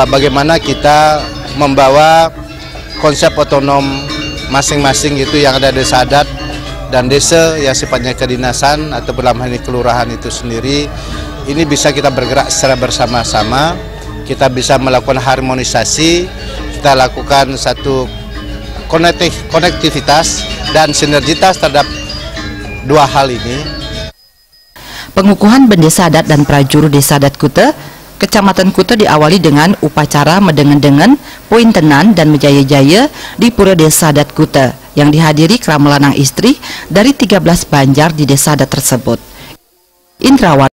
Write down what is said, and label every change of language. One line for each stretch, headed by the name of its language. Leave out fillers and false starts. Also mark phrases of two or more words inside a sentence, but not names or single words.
Indonesian: bagaimana kita membawa konsep otonom masing-masing itu yang ada desa adat dan desa yang sifatnya kedinasan atau dalam hal ini kelurahan itu sendiri, ini bisa kita bergerak secara bersama-sama, kita bisa melakukan harmonisasi, kita lakukan satu konektivitas dan sinergitas terhadap dua hal ini. Pengukuhan Bendesa Adat dan Prajuru Desa Adat Kuta Kecamatan Kuta diawali dengan upacara medengen-dengen, pointenan, dan mejaya-jaya di Pura Desa Adat Kuta yang dihadiri keramelanang istri dari 13 banjar di desa adat tersebut. Indrawan